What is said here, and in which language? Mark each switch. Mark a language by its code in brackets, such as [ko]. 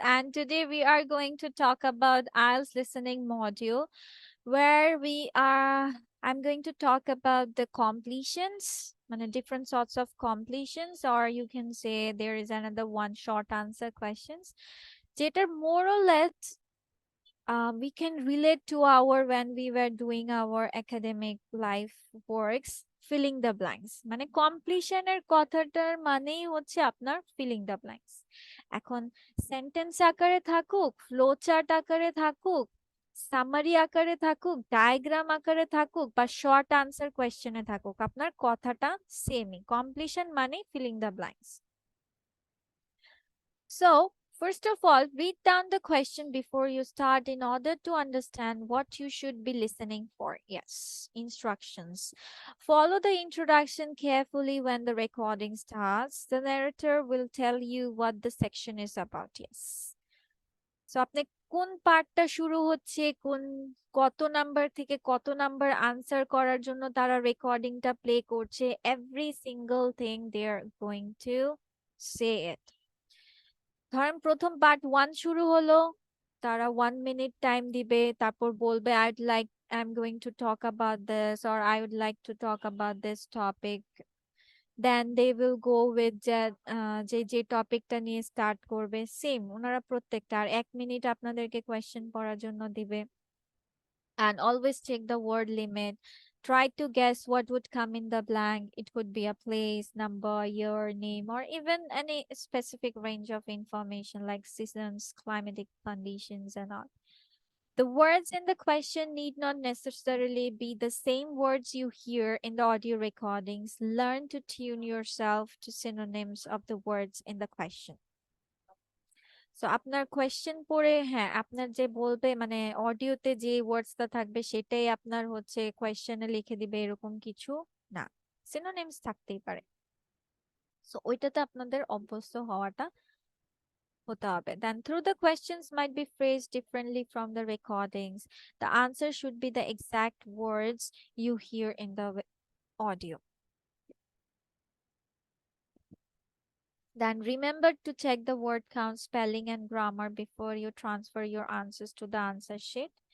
[en] And today we are going to talk about IELTS listening module, where I'm going to talk about the completions, different sorts of completions, or you can say there is another one short answer questions, that are more or less we can relate to our when we were doing our academic life works, filling the blanks, [bn] মানে কমপ্লিশনের কথাটার মানেই হচ্ছে আপনার filling the blanks. এখন sentence আকারে থাকুক, flow chart আকারে থাকুক, সামারি আকারে থাকুক, ডায়াগ্রাম আকারে থাকুক, বা শর্ট আনসার কোয়েশ্চেনে থাকুক, আপনার কথাটা সেমই, কমপ্লিশন মানেই filling the blanks. [en] So, first of all, read down the question before you start in order to understand what you should be listening for. Yes, instructions. Follow the introduction carefully when the recording starts. The narrator will tell you what the section is about. Yes. [bn] So, আপনি কোন পার্টটা শুরু হচ্ছে, কত number থেকে কত number answer করার জন্য তারা রেকর্ডিংটা প্লে করছে, [en] every single thing they are going to say it. [bn] ধরেন প্রথম পার্ট 1 শুরু হলো, তারা 1 মিনিট টাইম দিবে, তারপর বলবে [en] I'm going to talk about this, or I would like to talk about this topic. Then they will go with [bn] যে টপিকটা নিয়ে স্টার্ট করবে, সেম ওনারা প্রত্যেকটা। আর 1 মিনিট আপনাদেরকে কোয়েশ্চেন পড়ার জন্য দিবে। [en] And always check the word limit. Try to guess what would come in the blank. It could be a place, number, year, name, or even any specific range of information like seasons, climatic conditions, and all. The words in the question need not necessarily be the same words you hear in the audio recordings. Learn to tune yourself to synonyms of the words in the question. [bn] So আপনার question পড়ে, হ্যাঁ, আপনার যে বলবে মানে অডিওতে যে ওয়ার্ডসটা থাকবে সেটাই আপনার হচ্ছে কোয়েশ্চেনে লিখে দিবে এরকম কিছু না, সিনোনিমস থাকতেই পারে। সো ওইটাতে আপনাদের অভ্যস্ত হওয়াটা হতে হবে। [en] Then through the questions might be phrased differently from the recordings. The answer should be the exact words you hear in the audio. Then remember to check the word count, spelling, and grammar before you transfer your answers to the answer sheet.